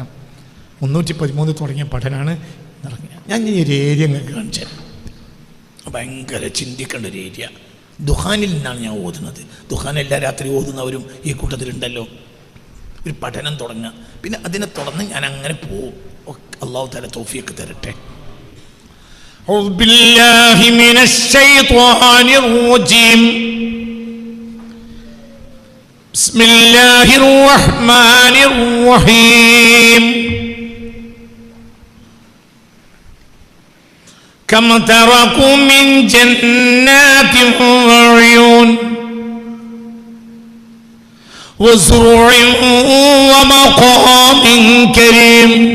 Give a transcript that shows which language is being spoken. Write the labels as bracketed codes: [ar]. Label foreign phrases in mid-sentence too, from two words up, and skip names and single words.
[ml] 313 തുടങ്ങിയ പഠനമാണ് ഇറങ്ങിയ. ഞാൻ ഈ ഒരു ഏരിയ നിങ്ങൾക്ക് കാണിച്ചു തരാം. ഭയങ്കര ചിന്തിക്കേണ്ട ഒരു ഏരിയ. ദുഹാനിൽ നിന്നാണ് ഞാൻ ഓതുന്നത്. ദുഹാൻ എല്ലാ രാത്രി ഓതുന്നവരും ഈ കൂട്ടത്തിലുണ്ടല്ലോ. ഒരു പഠനം തുടങ്ങുക, പിന്നെ അതിനെ തുടർന്ന് ഞാൻ അങ്ങനെ പോവും. അല്ലാഹു തആല തൗഫീഖ് തരട്ടെ. [ar] أعوذ بالله من الشيطان الرجيم. بسم الله الرحمن الرحيم. كم تركوا من جنات وعيون وزروع ومقام كريم